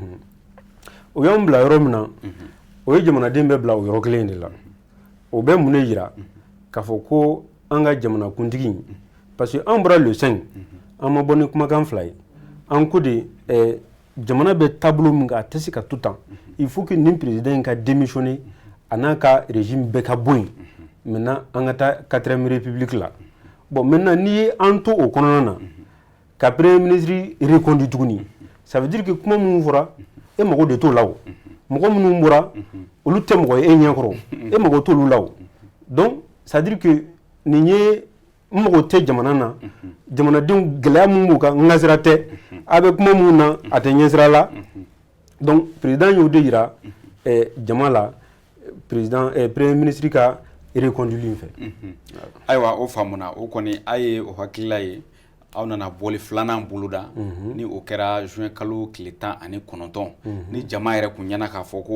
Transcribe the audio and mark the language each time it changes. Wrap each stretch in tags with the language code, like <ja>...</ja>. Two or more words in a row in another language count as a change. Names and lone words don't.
<bm>o y'an bila yɔrɔ min na o ye jamanaden bɛɛ bila o yɔrɔ kelen de la o bɛ mun de jira k'a fɔ ko an ka jamanakuntigi</bm> <fr>parce que</fr> <bm>an bɔra le 5 an ma bɔ ni kumakan fila ye an ko de jamana bɛ tableau min kan a tɛ se ka to tan</bm> <fr>il faut que</fr> <bm>nin président in ka démissionner a n'a ka régime bɛɛ ka bɔ yen maintenant an ka taa</bm> <fr>4ème république</fr> <bm>la</bm> <fr>bon maintenant</fr> <bm>n'i ye an to o kɔnɔna na ka</bm> <fr>premier ministre reconduit</fr> <bm>tuguni</bm> <fr>ça veut dire que</fr> <bm>kuma minnu fɔra e mago de t'o la o mɔgɔ minnu bɔra olu tɛ mɔgɔ ye e ɲɛkɔrɔ e mago t'olu la o donc</bm> <fr>ça veut dire que</fr> <bm>nin ye n mago tɛ jamana na jamanadenw gɛlɛya min b'u kan n ka sira tɛ a bɛ kuma minnu na a tɛ ɲɛsira la donc président y'o de jira jama la</bm> <fr>président premier ministre</fr> <bm>ka reconduit in fɛ ayiwa o faamuna o kɔni a ye o hakilila ye aw nana bɔli filanan boloda ni o kɛra juin kalo tile 19 ni jama yɛrɛ kun ɲɛna k'a fɔ</bm>